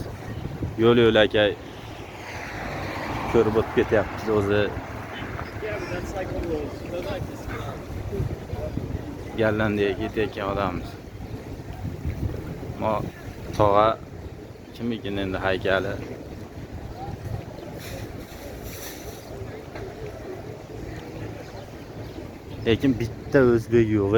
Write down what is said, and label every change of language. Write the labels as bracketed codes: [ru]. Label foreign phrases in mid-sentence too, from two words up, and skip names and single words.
[uz] Yo'l-yo'lakay ko'rib o'tib ketyapmiz o'zi. [en] Yeah, but that's like all those. They're like this. [uz] Gollandiyaga ketayotgan odammiz. Mo tog'a kim ekan endi haykali? Lekin bitta o'zbek yo'q.